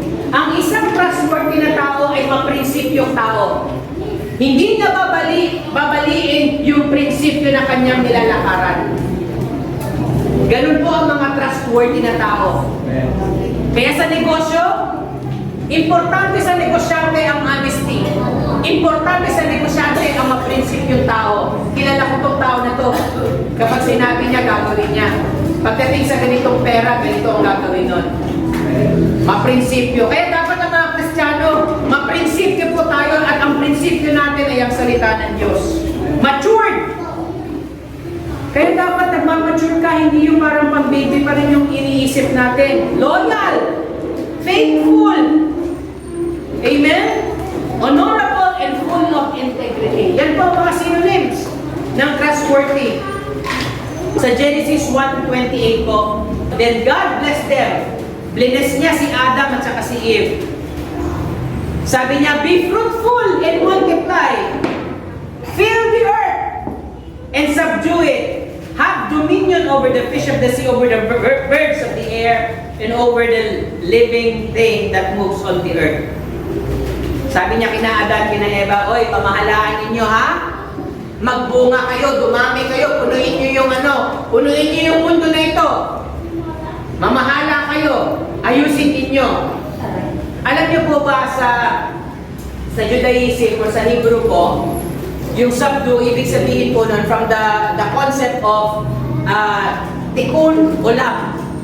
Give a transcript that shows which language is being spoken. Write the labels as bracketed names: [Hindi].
[Filipino] Ang isang trustworthy na tao ay maprinsipyong tao. Hindi niya babaliin yung prinsipyo na kanyang nilalakaran. Ganun po ang mga trustworthy na tao. Kaya sa negosyo, importante sa negosyante ang honesty. Importante sa negosyante ang maprinsipyong tao. Kilala ko tong tao na to. Kapag sinabi niya, gagawin niya. Pagdating sa ganitong pera, ganito ang gagawin nun. Maprinsipyo. Kaya dapat ang mga Kristiyano, maprinsipyo po tayo at ang prinsipyo natin ay ang salita ng Diyos. Matured! Kaya dapat nagmamature ka, hindi yung parang pang-baby pa rin yung iniisip natin. Loyal! Faithful! Amen? [English] Honorable and full of integrity. [Filipino] Yan po ang mga synonyms ng trustworthy. Sa Genesis 1:28 po, [English] then God blessed them. [Filipino] Bless niya si Adam at saka si Eve. Sabi niya, [English] be fruitful and multiply. Fill the earth and subdue it. Have dominion over the fish of the sea, over the birds of the air, and over the living thing that moves on the earth. [Filipino] Sabi niya kina Adan, kina Eva, oy, pamahalaan ninyo ha? Magbunga kayo, dumami kayo, punuin niyo yung punuin niyo yung mundo na ito. Mamahala kayo, ayusin ninyo. Alam niyo po ba sa Judaism o sa Hebrew po, yung subdue, ibig sabihin po nun, [English] from the concept of [Filipino] tikun ulam.